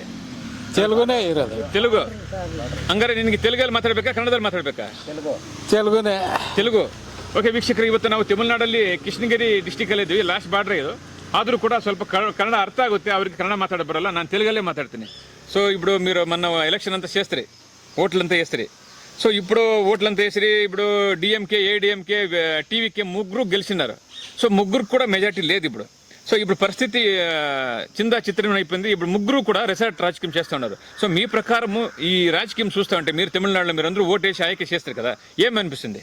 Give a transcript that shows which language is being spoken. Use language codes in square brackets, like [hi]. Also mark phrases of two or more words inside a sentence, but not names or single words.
[kn] ತೆಲುಗುನೇ ಇರೋದು. ತೆಲುಗು. ಹಂಗಾರೆ ನಿನಗೆ ತೆಲುಗಲ್ಲಿ ಮಾತಾಡ್ಬೇಕಾ, ಕನ್ನಡದಲ್ಲಿ ಮಾತಾಡ್ಬೇಕಾ? ತೆಲುಗುನೇ. ತೆಲುಗು. ಓಕೆ ವೀಕ್ಷಕರು, ಇವತ್ತು ನಾವು ತಮಿಳುನಾಡಲ್ಲಿ ಕೃಷ್ಣಗಿರಿ ಡಿಸ್ಟಿಕ್ ಅಲ್ಲಿ ಇದ್ವಿ. [en] last border [kn] ಇದು. ಆದರೂ ಕೂಡ ಸ್ವಲ್ಪ ಕನ್ನಡ ಅರ್ಥ ಆಗುತ್ತೆ. ಅವ್ರಿಗೆ ಕನ್ನಡ ಮಾತಾಡ ಬರಲ್ಲ. ನಾನು ತೆಲುಗಲ್ಲೇ ಮಾತಾಡ್ತೀನಿ. [te] ఇప్పుడు మీరు మొన్న ఎలక్షన్ అంతా చేస్తారు, ఓట్లంతా వేస్తారు. ఇప్పుడు ఓట్లంతా వేసి ఇప్పుడు డిఎంకే, ఏడిఎంకే, టీవీకే ముగ్గురు గెలిచినారు. ముగ్గురు కూడా మెజార్టీ లేదు ఇప్పుడు. ఇప్పుడు పరిస్థితి చిందా చిత్రం అయిపోయింది. ఇప్పుడు ముగ్గురు కూడా రిసార్ట్ రాజకీయం చేస్తున్నారు. మీ ప్రకారము ఈ రాజకీయం చూస్తా ఉంటే మీరు తమిళనాడులో మీరు అందరూ ఓటేసి ఆಯ್ಕೆ చేస్తారు కదా, ఏమనిపిస్తుంది?